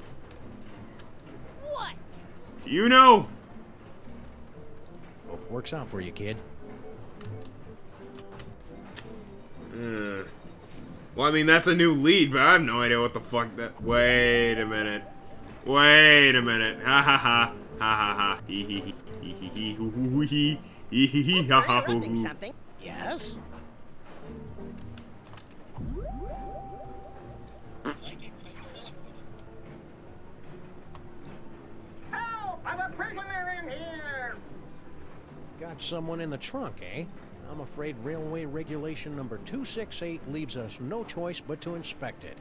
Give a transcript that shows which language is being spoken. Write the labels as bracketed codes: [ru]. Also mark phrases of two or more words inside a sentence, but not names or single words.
[en] What? Do you know? Hope works out for you, kid. Well, I mean, that's a new lead, but I have no idea what the fuck that... Wait a minute. Wait a minute. Ha ha ha. Ha ha ha. Hee hee hee. Hee hee hee. Hoo hoo hee. Hee hee hee. Ha ha hoo hoo. Something. Yes? Help! I'm a prisoner in here! Got someone in the trunk, eh? I'm afraid Railway Regulation number 268 leaves us no choice but to inspect it.